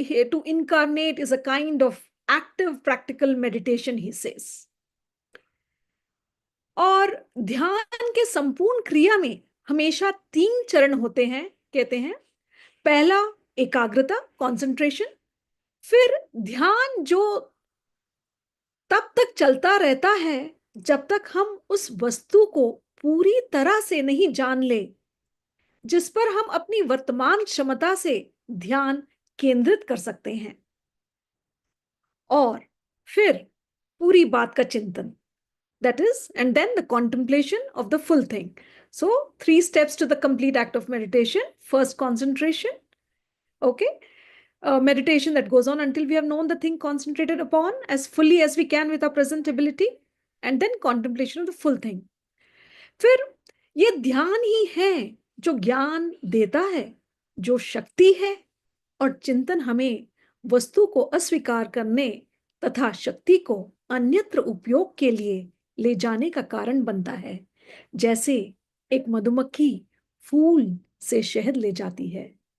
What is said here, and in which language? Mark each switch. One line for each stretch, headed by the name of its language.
English: To incarnate is a kind of active practical meditation, he says.
Hindi: और ध्यान के संपूर्ण क्रिया में हमेशा 3 चरण होते हैं, कहते हैं। पहला एकाग्रता, कंसंट्रेशन। फिर ध्यान जो तब तक चलता रहता है जब तक हम उस वस्तु को पूरी तरह से नहीं जान ले, जिस पर हम अपनी वर्तमान क्षमता से ध्यान केंद्रित कर सकते हैं, और फिर पूरी बात का चिंतन,
English: that is, and then the contemplation of the full thing. So 3 steps to the complete act of meditation. First, concentration. Okay. Meditation that goes on until we have known the thing concentrated upon as fully as we can with our present ability, and then contemplation of the full thing.
Hindi: फिर ये ध्यान ही है जो ज्ञान देता है, जो शक्ति है, और चिंतन हमें वस्तु को अस्वीकार करने तथा शक्ति को अन्यत्र उपयोग के लिए ले जाने का कारण बनता है, जैसे एक मधुमक्खी फूल से शहद ले जाती है।